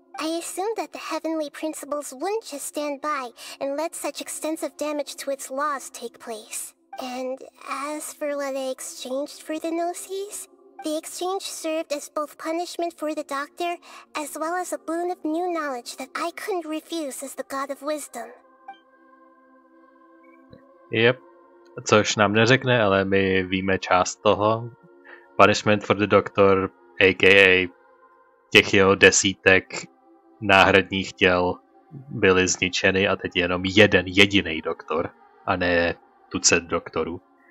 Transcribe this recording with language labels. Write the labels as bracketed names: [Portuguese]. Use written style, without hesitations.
[English] I assumed that the Heavenly Principles wouldn't just stand by and let such extensive damage to its laws take place. And as for what I exchanged for the Gnosis, the exchange served as both punishment for the doctor, as well as a boon of new knowledge that I couldn't refuse as the God of Wisdom. [Czech] Yep, což nám neřekne, ale my víme část toho. [English] Punishment for the Doctor, a.k.a. [Czech] těch jeho desítek náhradních těl byly zničeny a teď je jenom jeden jediný doktor, a ne tucet doktorů.